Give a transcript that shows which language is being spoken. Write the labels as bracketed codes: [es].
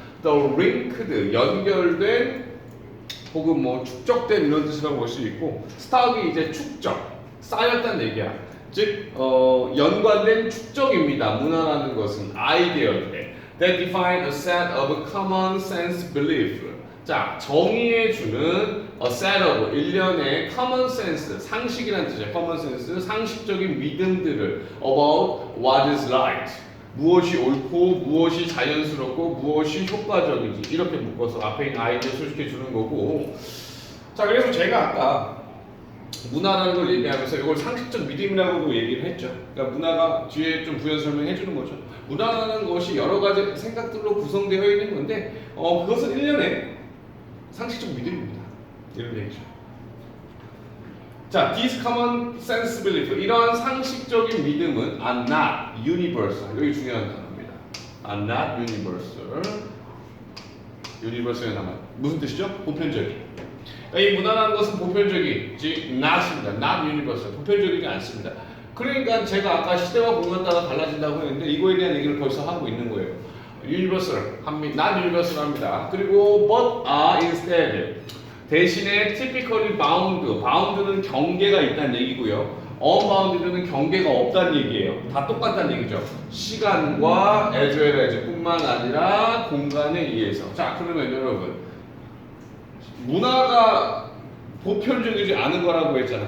[ko] the linked 연결된 혹은 뭐 축적된 이런 뜻이라고 볼 수 있고 스탁이 이제 축적 쌓였다는 얘기야. 즉 연관된 축적입니다. 문화라는 것은 아이디어들 [en] that define a set of common sense belief. [ko] 자 정의해 주는 a set of 일련의 common sense 상식이라는 뜻이에요. [en] common sense [ko] 상식적인 믿음들을 [en] about what is right. [ko] 무엇이 옳고 무엇이 자연스럽고 무엇이 효과적인지 이렇게 묶어서 앞에 있는 아이디어 소식해 주는 거고. 자 그래서 제가 아까 문화라는 걸 얘기하면서 이걸 상식적 믿음이라고도 얘기를 했죠. 그러니까 문화가 뒤에 좀 부연 설명해 주는 거죠. 문화라는 것이 여러 가지 생각들로 구성되어 있는 건데 그것은 일련의 상식적 믿음입니다. 이런 얘기죠. [en] 자, these common sense belief [ko] 이러한 상식적인 믿음은 [en] are not universal. [ko] 여기 중요한 단어입니다. [en] are not universal. [ko] universal의 단어 무슨 뜻이죠? 보편적인. 이 문화라는 것은 보편적이지 not입니다. not universal. 보편적이지 않습니다. 그러니까 제가 아까 시대와 공간 따라 달라진다고 했는데 이거에 대한 얘기를 벌써 하고 있는 거예요. universal 합니다. [en] not universal [ko] 합니다. 그리고 [en] but are instead [ko] 대신에 [en] typically bound. [ko] bound는 경계가 있다는 얘기고요. unbounded는 경계가 없다는 얘기예요. 다 똑같다는 얘기죠. 시간과 as well as 뿐만 아니라 공간에 의해서. 자 그러면 여러분 문화가 보편적이지 않은 거라고 했잖아.